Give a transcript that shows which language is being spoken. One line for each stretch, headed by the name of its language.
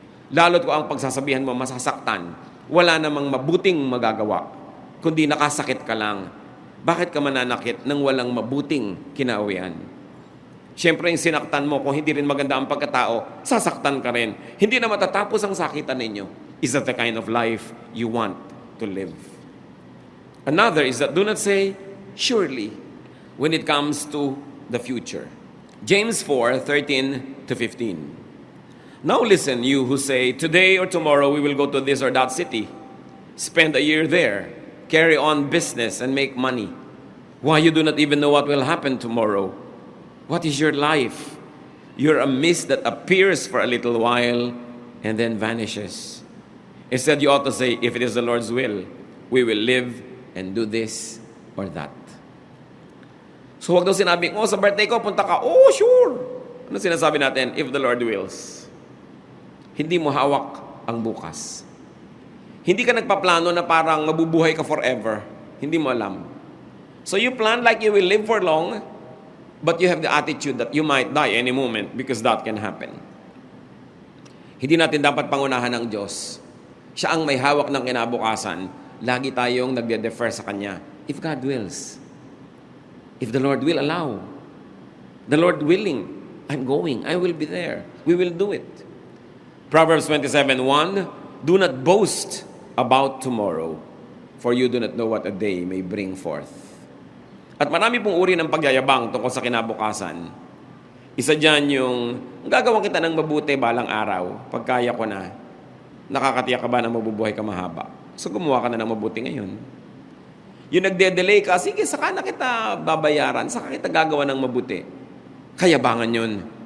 Filipino: Lalo't kung ang pagsasabihan mo masasaktan, wala namang mabuting magagawa, kundi nakasakit ka lang. Bakit ka mananakit nang walang mabuting kinauwian? Siyempre, yung sinaktan mo, kung hindi rin maganda ang pagkatao, sasaktan ka rin. Hindi na matatapos ang sakitan ninyo.
English: Is that the kind of life you want to live? Another is that do not say, surely, when it comes to the future. James 4:13-15. Now listen, you who say, today or tomorrow we will go to this or that city, spend a year there, carry on business and make money. Why, you do not even know what will happen tomorrow. What is your life? You're a mist that appears for a little while and then vanishes. Instead, you ought to say, if it is the Lord's will, we will live and do this or that.
Filipino: So wag daw sinabi, sa birthday ko, punta ka.
English: Oh, sure.
Filipino: Ano sinasabi natin?
English: If the Lord wills.
Filipino: Hindi mo hawak ang bukas. Hindi ka nagpaplano na parang mabubuhay ka forever. Hindi mo alam.
English: So you plan like you will live for long, but you have the attitude that you might die any moment because that can happen.
Filipino: Hindi natin dapat pangunahan ng Diyos. Siya ang may hawak ng kinabukasan. Lagi tayong nagde-defer sa Kanya.
English: If God wills. If the Lord will allow. The Lord willing. I'm going. I will be there. We will do it. Proverbs 27:1, do not boast about tomorrow, for you do not know what a day may bring forth.
Filipino: At marami pong uri ng pagyayabang tungkol sa kinabukasan. Isa dyan yung, gagawin kita ng mabuti balang araw, pagkaya ko na, nakakatiyak ka ba na mabubuhay ka mahaba? So gumawa ka na ng mabuti ngayon. Yung nagde-delay ka, sige, saka na kita babayaran, saka kita gagawa ng mabuti. Kayabangan yun.